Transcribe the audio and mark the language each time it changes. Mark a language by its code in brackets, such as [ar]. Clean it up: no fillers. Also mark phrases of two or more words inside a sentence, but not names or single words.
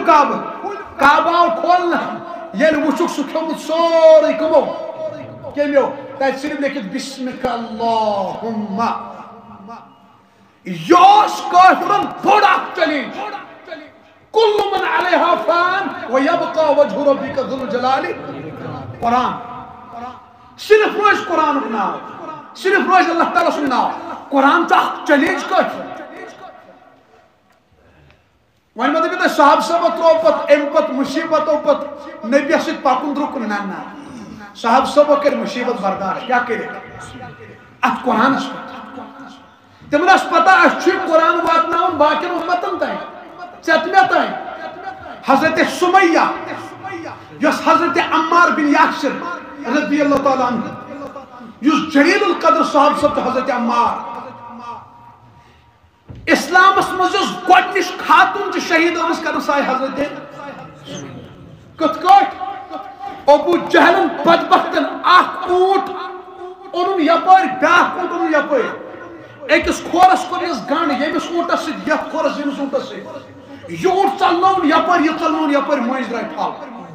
[ks] کعبہٕ آو کھولنہٕ ییٚلہِ وٕچھُکھ سُہ کھیوٚمُت سورُے کٕمو کیٚمیو تتہِ صرف لیکھِتھ [ar] بسمک اللہُمہ [ks] یہِ اوس کٲفرن بوٚڑ اکھ چیلینج [ar] کُلُّ من علیہا فان ویبقى وجہ ربک ذو الجلال [ks] قرآن صرف روزِ قرآنُک ناو صرف روزِ اللہ تعالیٰ سُنٛد ناو قرآن چھُ اکھ چیلینج کٲفرن وۄنۍ مہ دٔپِو تُہۍ صاحب صٲبو ترٛوو پتہٕ امہِ پتہٕ مُصیبتو پتہٕ نبیَس سۭتۍ پکُن رُکُن نہ صاحب صٲبو کٔرۍ مُصیبت برداشت کیٛاہ کٔرِکھ ات قرآن تمن پتہ اچھے قرآن واتناون باقین امتن تین ژتمہ تین حضرت سمیہ یس حضرت عمار بن یاسر [ar] رضی اللہ تعالیٰ عنہ [ks] یس جلیل القدر صاحب سب حضرت عمار اسلامس مز گۄڈنِچ خاتون چھ شہید آمٕژ کرنہٕ سۄ حضرت کِتھ کٲٹھۍ ابو جہلن بدبختن اکھ اونٹ اونُن یپٲرۍ بیٛاکھ اونٹ اونُن یپٲرۍ أکِس کھورس کوٚرنس گنڈ ییٚمِس اونٹس سۭتۍ یتھ کھورس ییٚمِس اونٹس سۭتۍ یہِ اونٹ ژلنووُن یپٲرۍ یہِ ژلنووُن یپٲرۍ مٔنٛزۍ درٛاے پھل